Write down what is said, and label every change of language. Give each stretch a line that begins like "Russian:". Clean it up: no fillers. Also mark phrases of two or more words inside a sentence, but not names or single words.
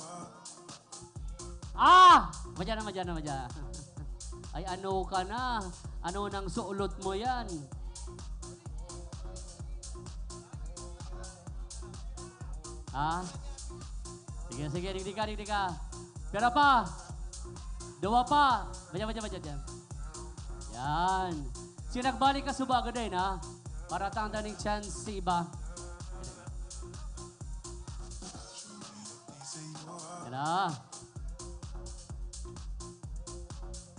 Bikol: Madyan. Ay, ano ka na? Ano nang suulot mo yan? Sige, digdi ka. Pera pa. 2 pa. Madyan. Yan. Sinagbalik ka subaga din, para tangdaning chance si iba. Yan na.